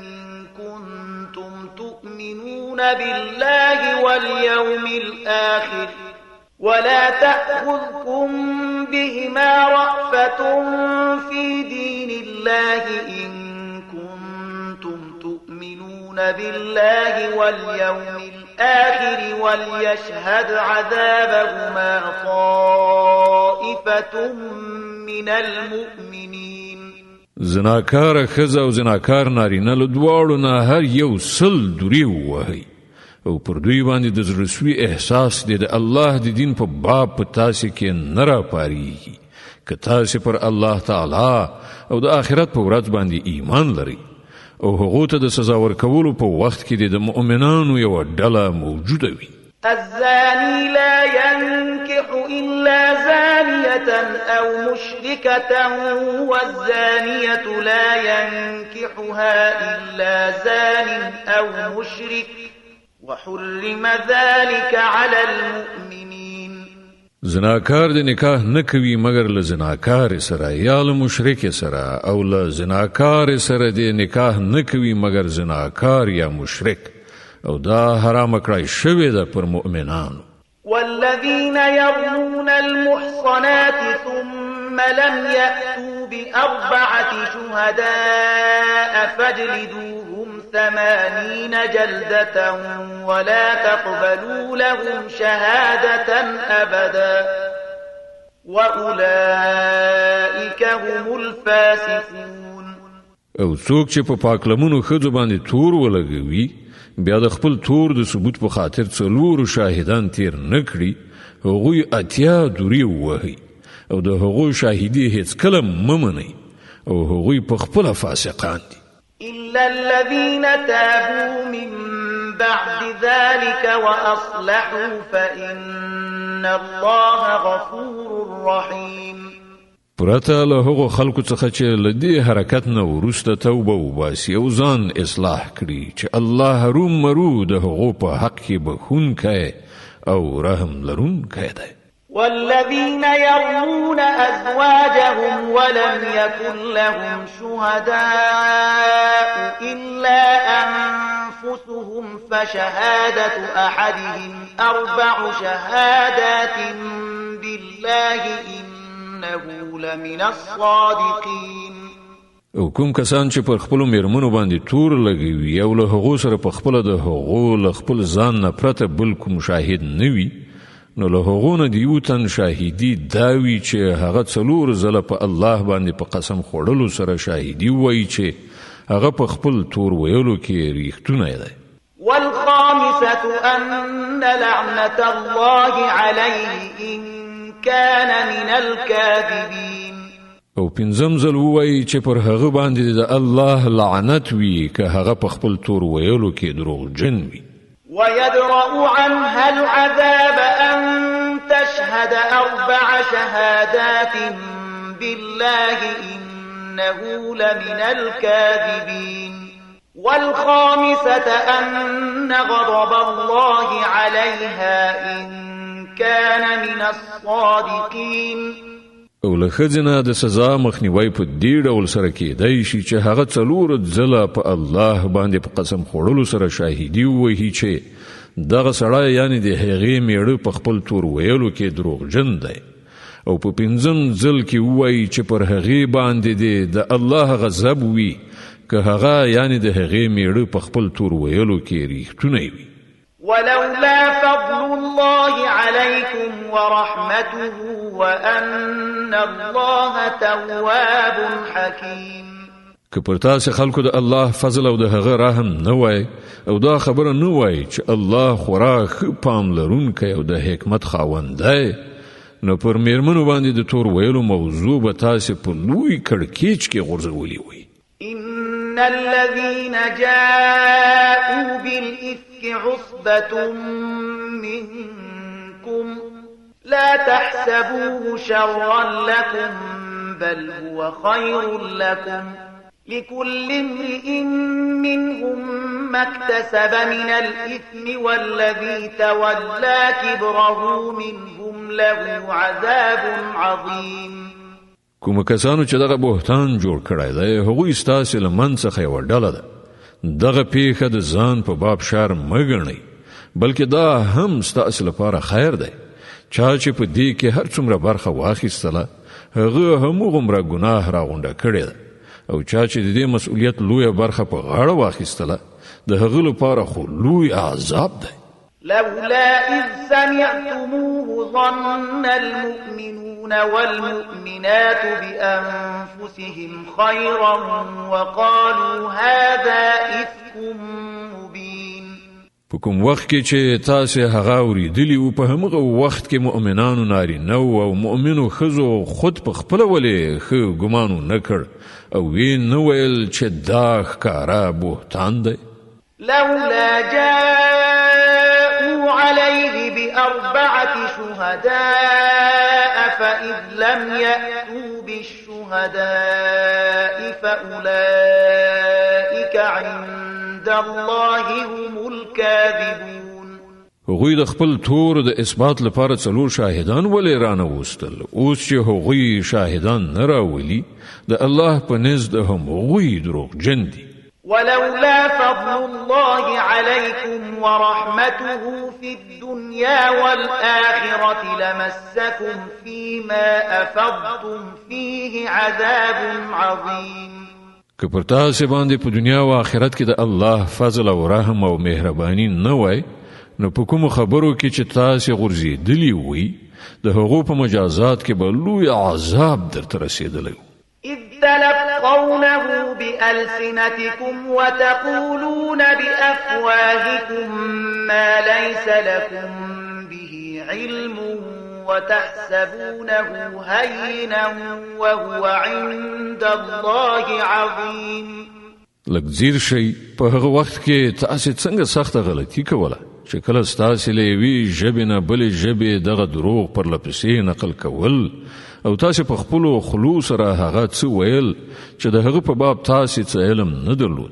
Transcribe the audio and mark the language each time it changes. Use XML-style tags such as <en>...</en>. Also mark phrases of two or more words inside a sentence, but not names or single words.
<ar>كنتم تؤمنون بالله واليوم الآخر ولا تأخذكم بهما رأفة في دين الله إن كنتم تؤمنون بالله واليوم الآخر وليشهد عذابهما طائفة من المؤمنين.</ar> <ps>زناکار ښځه او زناکار نارینه له دواړو نه هر یو 100 دورې ووهئ او پر دوی باندې د زړهسوي احساس دی د الله د دین په باب په تاسې کې نه راپارېږي که تاسې پر الله تعالی او د آخرت په ورځ باندې ایمان لرئ او هغو ته د سزا ورکولو په وخت کې د مؤمنانو یوه ډله موجوده وي.</ps> <ar>الزاني لا ينكح إلا زانية أو مشركة والزانية لا ينكحها إلا زان أو مشرك وحرم ذلك على المؤمنين.</ar> <ps>زناکار د نکاح نه کوي مگر له زناکار سره یا له مشرک سره او له زناکار سره د نکاح نه کوي مگر زناکار یا مشرک او دا حرام کړی شوی ده پر مؤمنانو.</ps> <ar>والذين يرمون المحصنات ثم لم يأتوا ب4 شهداء فاجلدوهم 80 جلدة ولا تقبلوا لهم شهادة أبدا وأولئك هم الفاسقون.</ar> <ps>او څوک چې په پاکلمونو ښځو باندې تور ولګوي بیا د خپل تور د ثبوت په خاطر 4 شاهدان تیر نه کړي هغوی 80 دورې ووهئ او د هغو شاهدي هیڅکله مه منئ او هغوی په خپله فاسقان دي.</ps> <ar>إلا الذين تابوا من بعد ذلك وأصلحوا فإن الله غفور رحيم.</ar> <ps>پرته له هغو خلکو څخه چې له دې حرکت نه وروسته توبه وباسي او ځان اصلاح کړي چې الله هرومرو د هغو په حق کې بخښونکی او رحم لرونکی دی.</ps> <ar>والذين يرمون أزواجهم ولم يكن لهم شهداء إلا أنفسهم فشهادة أحدهم 4 شهادات بالله إنه لمن الصادقين.</ar> <ps>او کوم کسان چې پر خپلو میرمنو باندې تور لګوي او له هغو سره په خپله د هغو له خپل ځان نه پرته بل کوم شاهد نه وي نو له هغو نه د یو تن شاهدي دا وي چې هغه 4 ځله په الله باندې په قسم خوړلو سره شاهدي وایي چې هغه په خپل تور ویلو کې ریښتونی دی.</ps> <ar>والخامسة أن لعنة الله عليه إن كان من الكاذبين.</ar> <ps>او 5 ځل ووایي چې پر هغه باندې د الله لعنت وي که هغه په خپل تور ویلو کې دروغجن وي.</ps> <ar>ويدرأ عنها العذاب أن تشهد 4 شهادات بالله إنه لمن الكاذبين. والخامسة أن غضب الله عليها إن كان من الصادقين.</ar> <ps>او له ښځې نه د سزا مخنیوی په دې ډول سره کېدی شي چې هغه 4 ځله په الله باندې په قسم خوړلو سره شاهدي ووهي چې دغه سړی یعنی د هغې میړه په خپل تور ویلو کې دروغجن دی او په 5 ځل کې ووایي چې پر هغې باندې د الله غضب وي که هغه یعنی د هغې میړه په خپل تور ویلو کې ریښتونی وي.</ps> <ar>ولولا فضل الله عليكم ورحمته وأن الله تواب حكيم.</ar> <ps>که پر تاسو خلکو د الله فضل او د هغه رحم نه وای او دا خبره نه وای چې الله خورا ښه پام لرونکی او د حکمت خاوند دی نو پر میرمنو باندې د تور ویلو موضوع به تاسو په لوی کړکېچ کې غورځولي وي.</ps> <ar>إن الذين جاءوا بالإفك عصبة منكم لا تحسبوه شرا لكم بل هو خير لكم لكل امرئ منهم ما اكتسب من الإثم والذي تولى كبره منهم له عذاب عظيم.</ar> <ps>کوم کسانو چې دغه بهتان جوړ کړی دی هغوی ستاسې له من څخه یوه ډله ده. دغه پیښه د ځان په باب شر مه ګڼئ بلکې دا هم ستاسې لپاره خیر دی. چا چې په دې کې هر څومره برخه واخیستله هغه هموغومره ګناه راغونډه کړې ده او چا چې د دې مسؤلیت لویه برخه په غاړه واخیستله د هغه لپاره خو لوی عذاب دی.</ps> <ar>لولا إذ سمعتموه ظن المؤمنون والمؤمنات بأنفسهم خيرا وقالوا هذا إفك مبين.</ar> <ps>په کوم وخت کې چې تاسو هغه اوریدلی او په همغه وخت کې مؤمنانو نارینه او مؤمنو ښځو خود په خپل ولې ښه ګمانو نه کړ او وی نه ویل چې دا ښکارا بهتان دی.</ps> <ar>لولا جاءوا عليه بأربعة شهداء فإذ لم يأتوا بالشهداء فأولئك عند الله هم الكاذبون.</ar> <ps>هغوی د خپل تور د اثبات لپاره 4 شاهدان ولې رانه وستل اوس چې هغوی شاهدان نه راولي د الله په نزد هم هغوی دروغجن دي.</ps> <ar>ولولا فضل الله عليكم ورحمته في الدنيا والآخرة لمسكم فيما أفضتم فيه عذاب عظيم.</ar> <ps>که پر تاسو باندې په دنیا او آخرت کې د الله فضل او رحم او مهرباني نه وای نو په کوم خبرو کې چې تاسو غورځېدلی وي د هغو په مجازات کې به لوی عذاب درته رسېدلی.</ps> <ar>إذ تلقونه بألسنتكم وتقولون بأفواهكم ما ليس لكم به علم وتحسبونه هينا وهو عند الله عظيم.</ar> <ps>لکزیر شي په هغه وخت کې تاسو څنګه سخته غلطي کوله چې کله ستاسو له وی ژبې نه بلې ژبې دغه دروغ پر لپسې نقل کول او تاسو په خپل خلوص سره هغه څه ویل چې د هغه په باب تاسو څه علم نه درلود.</ps>